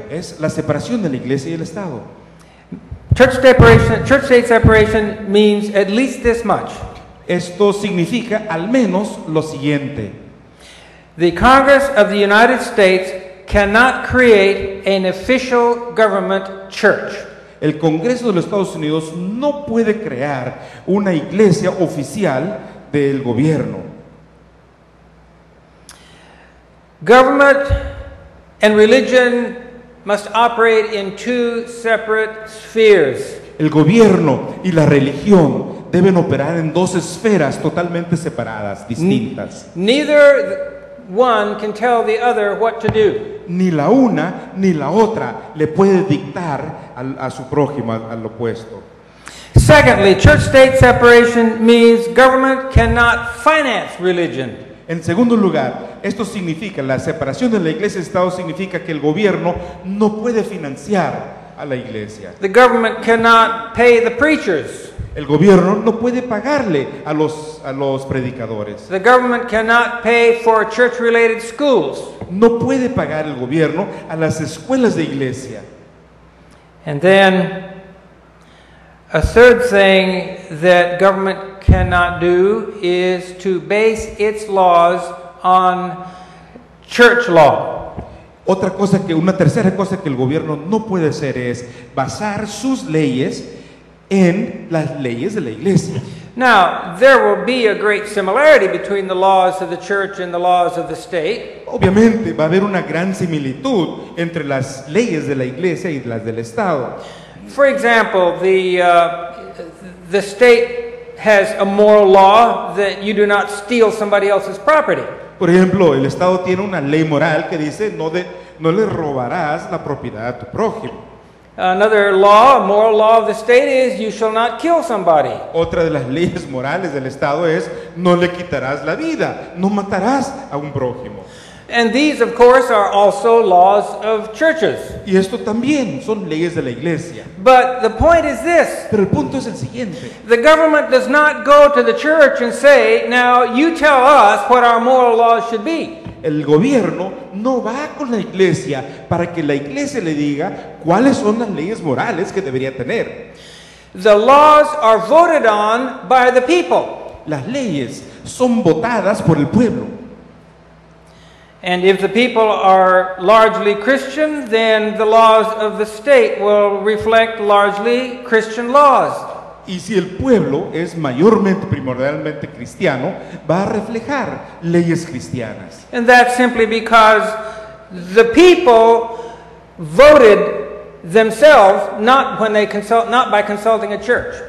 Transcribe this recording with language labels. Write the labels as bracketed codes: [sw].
[es] es la separación de la Iglesia y el Estado. [en] Church-state separation means at least this much. [es] Esto significa al menos lo siguiente. [en] The Congress of the United States cannot create an official government church. [es] El Congreso de los Estados Unidos no puede crear una iglesia oficial del gobierno. [en] Government and religion must operate in two separate spheres. [es] El gobierno y la religión deben operar en dos esferas totalmente separadas, distintas. [en] Neither one can tell the other what to do. [es] Ni la una ni la otra le puede dictar a su prójimo, al opuesto. [en] Secondly, church-state separation means government cannot finance religion. [es] En segundo lugar, esto significa, la separación de la iglesia y el Estado significa que el gobierno no puede financiar a la iglesia. [en] The government cannot pay the preachers. [es] El gobierno no puede pagarle a los predicadores. [en] The government cannot pay for church-related schools. [es] No puede pagar el gobierno a las escuelas de iglesia. [en] And then a third thing that government cannot do is to base its laws on church law. [es] Una tercera cosa que el gobierno no puede hacer es basar sus leyes en las leyes de la iglesia. [en] Now, there will be a great similarity between the laws of the church and the laws of the state. [es] Obviamente va a haber una gran similitud entre las leyes de la iglesia y las del Estado. [en] For example, the state has a moral law that you do not steal somebody else's property. [es] Por ejemplo, el Estado tiene una ley moral que dice no le robarás la propiedad a tu prójimo. [en] Another law, a moral law of the state is you shall not kill somebody. [es] Otra de las leyes morales del Estado es no le quitarás la vida, no matarás a un prójimo. [en] And these, of course, are also laws of churches. [es] Y esto también son leyes de la iglesia. [en] But the point is this. [es] Pero el punto es el siguiente. [en] The government does not go to the church and say, now you tell us what our moral laws should be. [es] El gobierno no va con la iglesia para que la iglesia le diga cuáles son las leyes morales que debería tener. [en] The laws are voted on by the people. [es] Las leyes son votadas por el pueblo. [en] And if the people are largely Christian, then the laws of the state will reflect largely Christian laws. [es] Y si el pueblo es mayormente, primordialmente cristiano, va a reflejar leyes cristianas. [en] And that's simply because the people voted themselves, not by consulting a church.